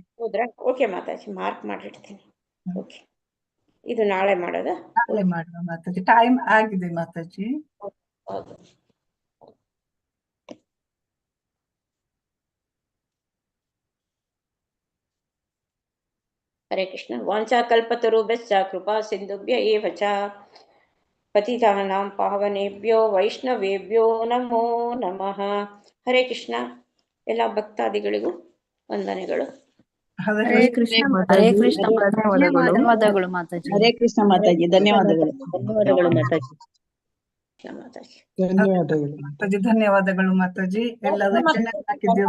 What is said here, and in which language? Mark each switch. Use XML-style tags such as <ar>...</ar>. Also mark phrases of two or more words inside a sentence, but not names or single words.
<kn>ಹೌದ್ರಾ? ಓಕೆ ಮಾತಾಜಿ, ಮಾರ್ಕ್ ಮಾಡಿಡ್ತೀನಿ. ಓಕೆ, ಇದು ನಾಳೆ ಮಾಡೋದಾ? ನಾಳೆ ಮಾಡುವ ಮಾತಾಜಿ, ಟೈಮ್ ಆಗಿದೆ ಮಾತಾಜಿ. ಹೌದು. ಹರೇ ಕೃಷ್ಣ.</kn> <sa>ವಾಂಚಾ ಕಲ್ಪತರುಭ್ಯಶ್ಚ ಕೃಪಾ ಸಿಂಧುಭ್ಯ ಏವ ಚ ಪತಿತಾನಾಂ ಪಾವನೇಭ್ಯೋ ವೈಷ್ಣವೇಭ್ಯೋ ನಮೋ ನಮಃ.</sa> <kn>ಹರೇ ಕೃಷ್ಣ. ಎಲ್ಲ ಭಕ್ತಾದಿಗಳಿಗೂ ವಂದನೆಗಳು. ಹರೇ ಕೃಷ್ಣ ಧನ್ಯವಾದಗಳು ಮಾತಾಜಿ. ಹರೇ ಕೃಷ್ಣ ಮಾತಾಜಿ, ಧನ್ಯವಾದಗಳು. ಧನ್ಯವಾದಗಳು ಮಾತಾಜಿ. ಮಾತಾಜಿ ಧನ್ಯವಾದಗಳು ಮಾತಾಜಿ. ಎಲ್ಲ ರಚನೆ ಹಾಕಿದ್ದೀರಾ?</kn>